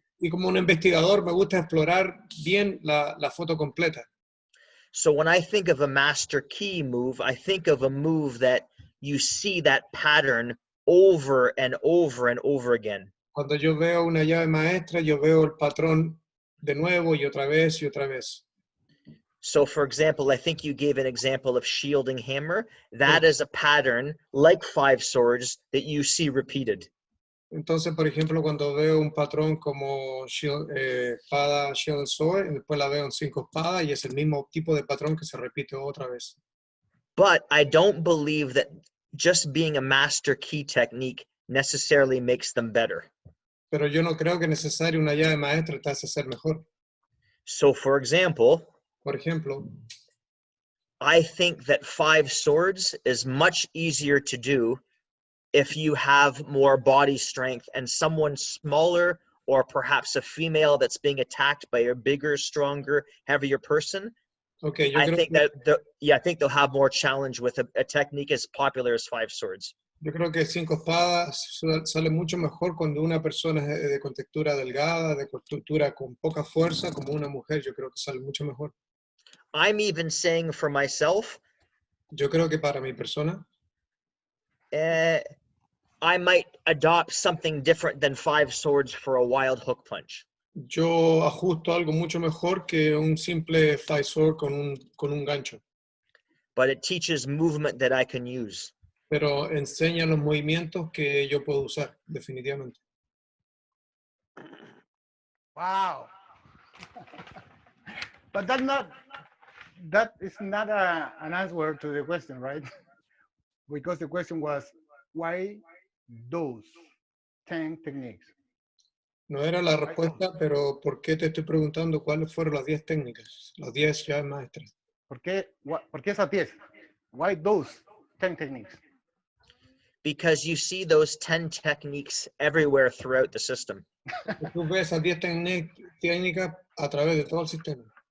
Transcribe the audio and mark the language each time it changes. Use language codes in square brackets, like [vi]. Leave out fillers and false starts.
[es] Y como un investigador me gusta explorar bien la foto completa. [en] So when I think of a master key move, I think of a move that you see that pattern over and over and over again. [es] Cuando yo veo una llave maestra, yo veo el patrón de nuevo y otra vez y otra vez. [en] So for example, I think you gave an example of shielding hammer. That is a pattern like 5 swords that you see repeated. [es] Entonces, por ejemplo, cuando veo un patrón como espada, shield sword, y después la veo en 5 espadas y es el mismo tipo de patrón que se repite otra vez. [en] But I don't believe that just being a master key technique necessarily makes them better. [es] Pero yo no creo que necesario una llave maestra te hace ser mejor. [en] So for example, [es] por ejemplo, [en] I think that 5 swords is much easier to do if you have more body strength and someone smaller, or perhaps a female that's being attacked by a bigger, stronger, heavier person. Okay, I think they'll have more challenge with a technique as popular as 5 swords. [es] Yo creo que 5 espadas sale mucho mejor cuando una persona es de contextura delgada, de contextura con poca fuerza, como una mujer. Yo creo que sale mucho mejor. [en] I'm even saying for myself, [es] yo creo que para mi persona, [en] I might adopt something different than 5 swords for a wild hook punch. [es] Yo ajusto algo mucho mejor que un simple 5 sword con un gancho. [en] But it teaches movement that I can use. [es] Pero enseña los movimientos que yo puedo usar, definitivamente. [en] Wow. But that is not an answer to the question, right? Because the question was, why those 10 techniques? [es] No era la respuesta, pero ¿por qué te estoy preguntando cuáles fueron las 10 técnicas, las 10 llaves maestras? ¿Por qué esas 10? Why those 10 techniques? [en] Because you see those 10 techniques everywhere throughout the system. [es] Tú ves esas 10 técnicas a través de todo el sistema.